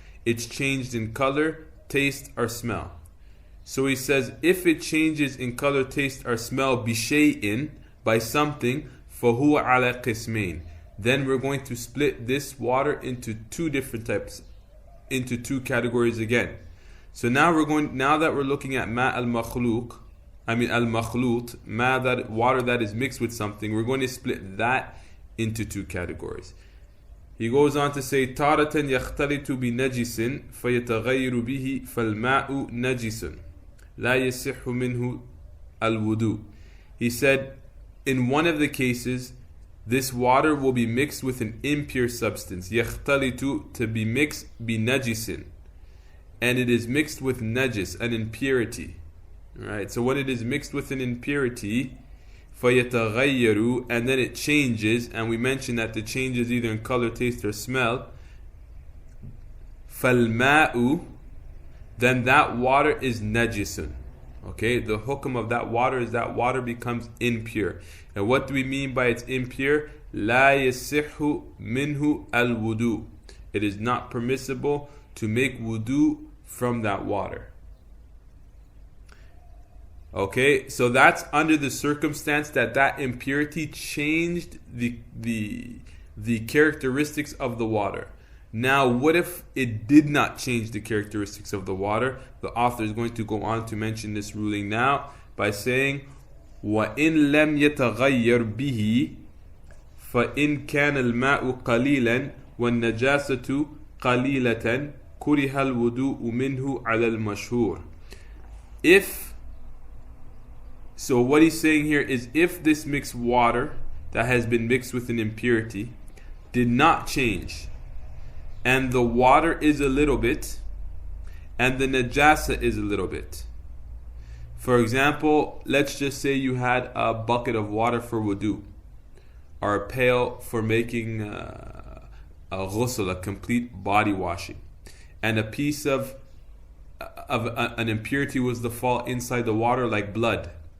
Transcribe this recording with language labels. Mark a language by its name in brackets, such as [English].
[English] it's changed in color, taste, or smell. So he says, if it changes in color, taste, or smell, [Arabic] bishay'in, [English] by something, [Arabic] فَهُوَ عَلَى قِسْمَيْن, [English] then we're going to split this water into two different types, into two categories again. So now that we're looking at [Arabic] ma al-makhluq, al-makhlut, [English] that water that is mixed with something, we're going to split that into two categories. He goes on to say, [Arabic] تَارَةً يَخْتَلِطُ بِنَجِسٍ فَيَتَغَيِّرُ بِهِ فَالْمَاءُ نَجِسٌ لَا يَصِحُّ مِنْهُ الْوُضُوء. [English] He said, in one of the cases, this water will be mixed with an impure substance. [Arabic] يَخْتَلِطُ, [English] to be mixed, [Arabic] بِنَجِسٍ, [English] and it is mixed with najis, an impurity. Right? So when it is mixed with an impurity, [Arabic] فَيَتَغَيَّرُ, [English] and then it changes, and we mentioned that the change is either in color, taste, or smell. [Arabic] فَالْمَاءُ, [English] then that water is [Arabic] najisun. [English] Okay, the hukm of that water is that water becomes impure. And what do we mean by it's impure? [Arabic] لَا يَصِحُّ مِنْهُ الْوُضُوء. [English] It is not permissible to make wudu from that water. Okay, so that's under the circumstance that impurity changed the characteristics of the water. Now, what if it did not change the characteristics of the water? The author is going to go on to mention this ruling now by saying, [Arabic] وَإِن لَمْ يَتَغَيَّرْ بِهِ فَإِن كَانَ الْمَاءُ قَلِيلًا وَالنَّجَاسَةُ قَلِيلَةً كُرِهَ الْوُضُوءُ مِنْهُ عَلَى الْمَشْهُورِ. [English] So what he's saying here is, if this mixed water that has been mixed with an impurity did not change, and the water is a little bit, and the najasa is a little bit. For example, let's just say you had a bucket of water for wudu, or a pail for making a ghusl, a complete body washing, and a piece of an impurity was to fall inside the water, like blood.